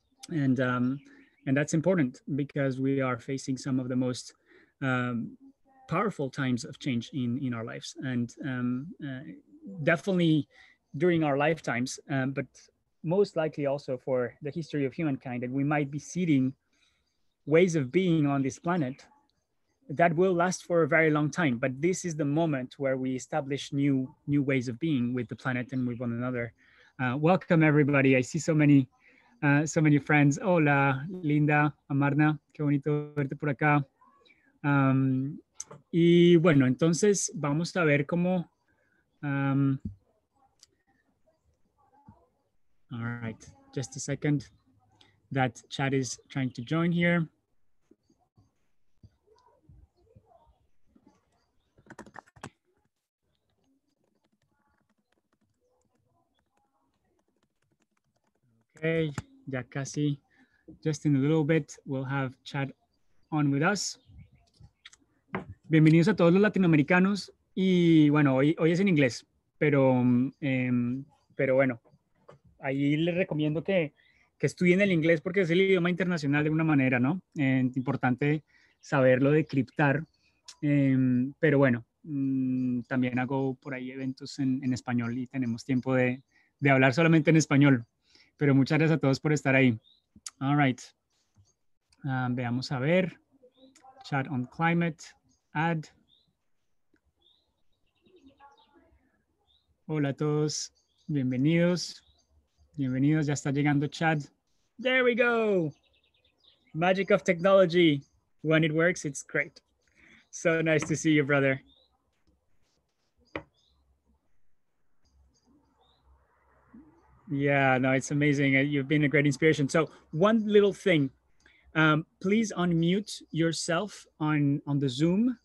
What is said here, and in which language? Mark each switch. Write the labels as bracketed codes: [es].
[en] And that's important because we are facing some of the most powerful times of change in our lives, and definitely during our lifetimes, but most likely also for the history of humankind, that we might be seeding ways of being on this planet that will last for a very long time. But this is the moment where we establish new ways of being with the planet and with one another. Welcome, everybody. I see so many friends. [es] Hola, Linda, Amarna, qué bonito verte por acá. Y bueno, entonces vamos a ver cómo. [en] All right, just a second. That Chad is trying to join here. Okay, [es] ya casi. [en] Just in a little bit, we'll have Chad on with us. [es] Bienvenidos a todos los latinoamericanos. Y bueno, hoy es en inglés, pero bueno, ahí les recomiendo que estudien el inglés porque es el idioma internacional de una manera, ¿no? Importante saberlo decriptar. Pero bueno, también hago por ahí eventos en español y tenemos tiempo de hablar solamente en español. Pero muchas gracias a todos por estar ahí. [en] All right. [es] Veamos a ver. [en] Chat on Climate. Add. [es] Hola a todos. Bienvenidos. Bienvenidos. Ya está llegando Chad. [en] There we go. Magic of technology. When it works, it's great. So nice to see you, brother. Yeah, no, it's amazing. You've been a great inspiration. So one little thing, please unmute yourself on the Zoom.